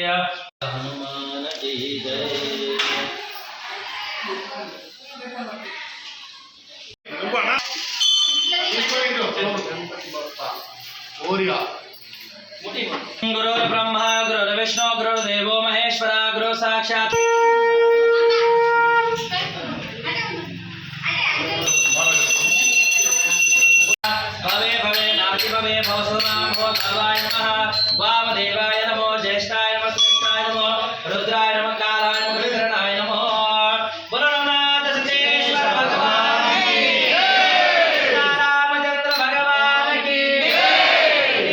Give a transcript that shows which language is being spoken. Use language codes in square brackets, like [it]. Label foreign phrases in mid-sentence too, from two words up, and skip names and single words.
[hi] हनुमान की जय। [sa] गुरु ब्रह्मा गुरु विष्णु गुरुदेवो महेश्वर गुरु साक्षात् भवे भवे नाति भवे भवसुनाम भव भवाय नमः। वामदेवाय नमो ज्येष्ठाय नमः श्रेष्ठाय नमो रुद्राय नमः कालाय नमः विकरणाय नमः। [hi] बोलो नाथ सिद्धेश्वर भगवान की जय। रामचंद्र भगवान की जय।